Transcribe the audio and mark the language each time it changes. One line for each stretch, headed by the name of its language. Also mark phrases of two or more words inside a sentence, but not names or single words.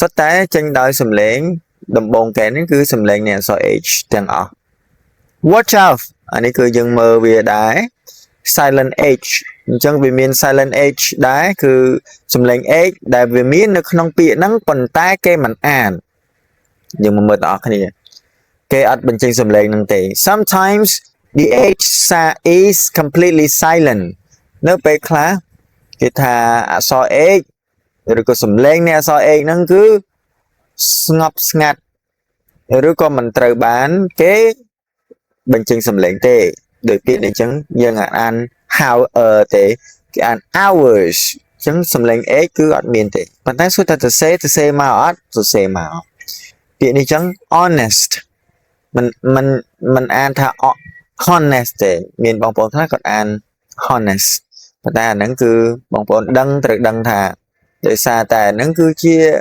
Khmer: ទ្ធតែចេញដោយសំឡេងដំបូងគេនេះគឺសំឡេងនៃអក្សរ H ទាំងអស់
English: watch out
Khmer: អានេះគឺយើងមើលវាដែរ
English: silent H
Khmer: អញ្ចឹងវាមាន
English: silent H
Khmer: ដែរគឺសំឡេង H ដែលវាមាននៅក្នុងពាក្យហ្នឹងប៉ុន្តែគេមិនអានយើងមកមើលទាំងអស់គ្នាគេអត់បញ្ចេញសំឡេងហ្នឹងទេ
English: sometimes the H is completely silent
Khmer: នៅពេលខ្លះគេថាអក្សរ H ឬក៏សំឡេងនៃអក្សរ H ហ្នឹងគឺស្ងប់ស្ងាត់ ឬក៏មិនត្រូវបានគេបញ្ចេញសំឡេងទេដោយពាក្យនេះអញ្ចឹងយើងអាន how ទេគេអាន hours អញ្ចឹងសំឡេង H គឺអត់មានទេប៉ុន្តែសួរថាទៅសេមកអត់ទៅសេមកពាក្យនេះអញ្ចឹង honest មិនអានថា honest ទេមានបងប្អូនខ្លះគាត់អាន honest ប៉ុន្តែអាហ្នឹងគឺបងប្អូនត្រូវដឹងថាដោយសារតែហ្នឹងគឺជា